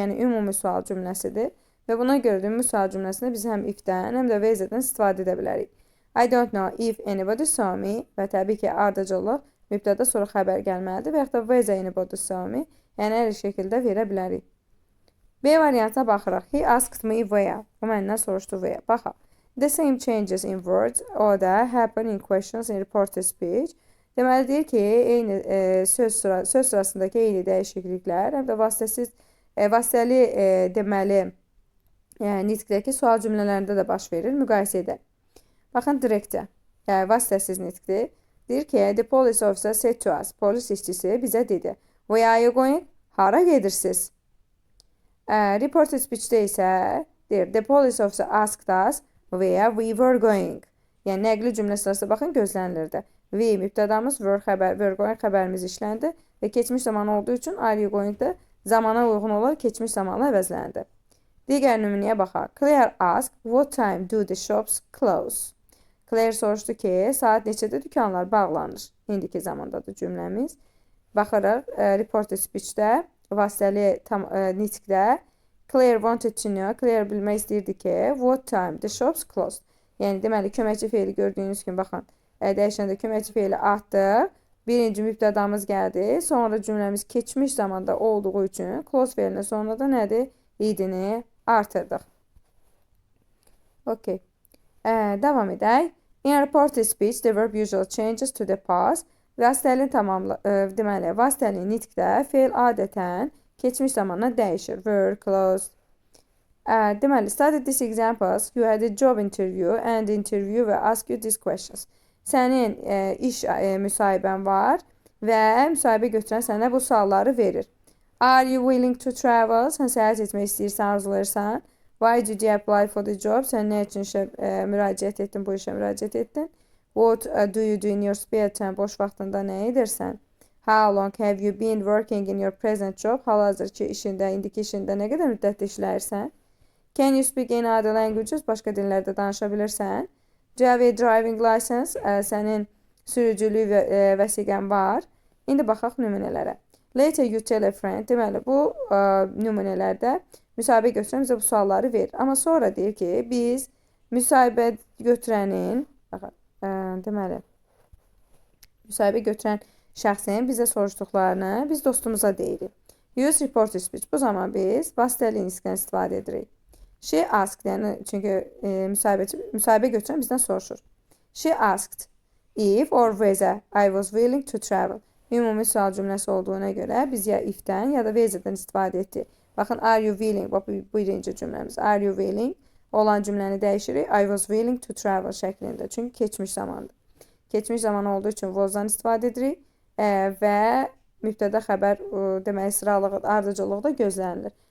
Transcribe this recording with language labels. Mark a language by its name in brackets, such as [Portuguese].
[Azerbaijani] Yəni, ümumi sual cümləsidir. Və buna görə də ümumi sual cümləsində biz həm if-dən, həm də whether-dən istifadə edə bilərik. [English] I don't know if anybody saw me [Azerbaijani] və təbii ki, ardıcıllıq mübtəda sonra xəbər gəlməlidir və yaxud da [English] whether anybody saw me, [Azerbaijani] yəni hər şəkildə verə bilərik. B variantına baxırıq. [English] He asked me where. [Azerbaijani] O məndən soruşdu where. Baxaq. [English] The same changes in words or da happen in questions in reported speech. [Azerbaijani] Deməli, deyir ki, eyni söz sırasındakı eyni dəyişikliklər, həm də vasitəli deməli, nitqdəki sual cümlələrində də baş verir, müqayisə edək. Baxın, direktə, vasitəsiz nitqdir. Deyir ki, [English] the police officer said to us, [Azerbaijani] polis işçisi bizə dedi, [English] where are you going? [Azerbaijani] Hara gedirsiniz? [English] Reported speechdə [Azerbaijani] isə deyir, [English] the police officer asked us where we were going. [Azerbaijani] Yəni, nəqli cümlə sırası baxın, gözlənilirdi. We mübtədamız, were going xəbərimiz işləndi və keçmiş zaman olduğu üçün are you going da zamana uyğun olaraq keçmiş zamanla əvəzləndi. Digər nümunəyə baxaq. [English] Claire asked, what time do the shops close? [Azerbaijani] Claire soruşdu ki, saat neçədə dükanlar bağlanır? İndiki zamandadır cümləmiz. Baxırıq, report speech-də, vasitəli nitqdə [English] Claire wanted to know, Claire [Azerbaijani] bilmək istəyirdi ki, [English] what time the shops closed. [Azerbaijani] Yəni, deməli, köməkçi feili gördüyünüz kimi, baxın, dəyişəndə köməkçi feili atdıq. Birinci mübtədamız gəldi. Sonra cümləmiz keçmiş zamanda olduğu üçün close feilinin sonunda da nədir? İdini artırdıq. Okay. Davam edək. [English] In reported speech, the verb usually changes to the past. [Azerbaijani] Vasitəli deməli, vasitəli nitqdə feil adətən keçmiş zamanla dəyişir. [English] Were, closed. [Azerbaijani] Deməli, [English] study these examples. You had a job interview and the interviewer ask you these questions. [Azerbaijani] Sənin iş müsahibən var və müsahibə götürən sənə bu sualları verir. [English] Are you willing to travel? [Azerbaijani] Sən səyahət etmək istəyirsən, arzulayırsan. [English] Why did you apply for the job? [Azerbaijani] Sən nə üçün müraciət etdin, bu işə müraciət etdin? [English] What do you do in your spare time? [Azerbaijani] Boş vaxtında nə edirsən? [English] How long have you been working in your present job? [Azerbaijani] Hal-hazırki işində, indiki işində nə qədər müddətdə işləyirsən? [English] Can you speak any other languages? [Azerbaijani] Başqa dillərdə danışa bilirsən? [English] Do you have a driving license? [Azerbaijani] Sənin sürücülük vəsiqən var. İndi baxaq nümunələrə. [English] Later you tell a friend. [Azerbaijani] Deməli, bu nümunələrdə müsahibə götürən bizə bu sualları verir. Amma sonra deyir ki, biz müsahibə götürənin, deməli, müsahibə götürən şəxsin bizə soruşduqlarını biz dostumuza deyirik. [English] Use reported speech. [Azerbaijani] Bu zaman biz vasitəli nitqdən istifadə edirik. [English] She asked, [Azerbaijani] yəni çünki müsahibə götürən bizdən soruşur. [English] She asked if or whether I was willing to travel. [Azerbaijani] Ümumi sual cümləsi olduğuna görə biz ya if-dən ya da whether-dən istifadə etdik. Baxın, [English] are you willing? [Azerbaijani] Bax, bu birinci cümləmiz. [English] Are you willing? [Azerbaijani] Olan cümləni dəyişirik. [English] I was willing to travel [Azerbaijani] şəklində. Çünki keçmiş zamandır. Keçmiş zaman olduğu üçün was-dan istifadə edirik və mübtədə xəbər deməli sıralığı, ardıcıllıqda gözlənilir.